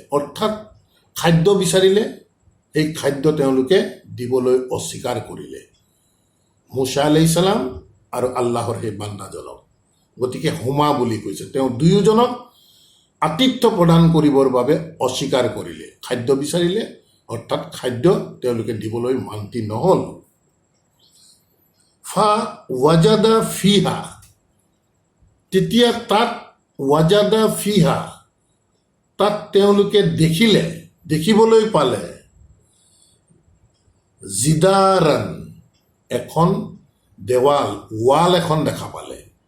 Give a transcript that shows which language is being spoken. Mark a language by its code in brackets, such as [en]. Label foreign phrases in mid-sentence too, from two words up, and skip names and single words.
[as] অৰ্থাৎ খাদ্য বিচাৰিলে, সেই খাদ্য তেওঁলোকে দিবলৈ অস্বীকাৰ কৰিলে মুছা [ar] عليه السلام [as] আৰু আল্লাহৰ সেই বান্দাজনক। গতিকে হুমা বুলি কৈছে, তেওঁ দুয়োজনক আতিথ্য প্ৰদান কৰিবৰ বাবে অস্বীকাৰ কৰিলে, খাদ্য বিচাৰিলে, অৰ্থাৎ খাদ্য তেওঁলোকে দিবলৈ মান্তি নহ'ল। [ar] فوجدا فيها, [as] তেতিয়া তাত [ar] وجدا فيها, [as] তাত তেওঁলোকে দেখিবলৈ পালে জিদাৰান, এখন দেৱাল, ৱাল এখন দেখা পালে।